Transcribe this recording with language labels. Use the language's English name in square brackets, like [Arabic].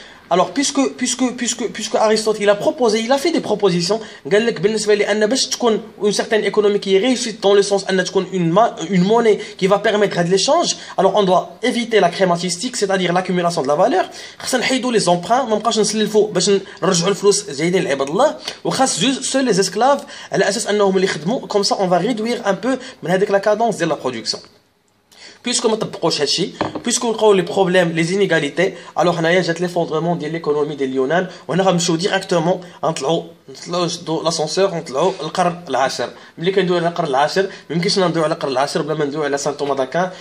[French] Alors puisque Aristote il a fait des propositions. [Arabic] قال لك بالنسبه لي ان باش تكون [French] une certaine économie qui est réussite dans le sens [Arabic] ان تكون [French] une monnaie qui va permettre de l'échange. Alors on doit éviter la crématistique, c'est-à-dire l'accumulation de la valeur. [Arabic] خاصنا نحيدوا les emprunts، ما نبقاوش نسلفوا باش نرجعوا الفلوس زايدين لعباد الله، وخاص سول les esclaves على اساس انهم اللي يخدموا. [French] comme ça on va réduire un peu [Arabic] من هذيك [French] la cadence ديال la production. puisque [Arabic] ما طبقوش هادشي، puisque لقاو لي بروبليم لي زينيغاليتي، الوغ هنايا جات ليفوندرمون ديال ليكونومي ديال اليونان. وهنا غنمشيو ديريكتومون نطلعوا لاسونسور ونطلعوا للقرن العاشر. ملي كندويو على القرن العاشر ما يمكنش ندويو على القرن العاشر بلا ما ندويو على سان توما داكان.